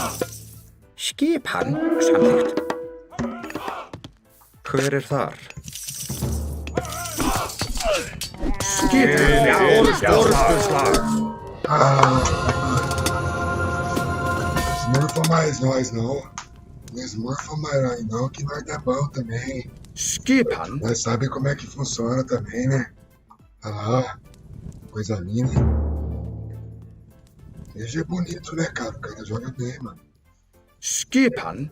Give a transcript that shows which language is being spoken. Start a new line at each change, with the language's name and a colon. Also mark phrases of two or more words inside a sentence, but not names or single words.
Icelandic: Skipan. Samþykkt. Hver er þar? Skipan. Orðsturslag.
Portuguese: Smurfa mais nós, não. Não smurfa mais nós, não, que nós é bom também.
Icelandic: Skipan.
Portuguese: Nós sabe como é que funciona também, né? Olha lá. Coisa linda. DG é bonito, né, cara? O cara joga bem, mano.
Icelandic: Skipan.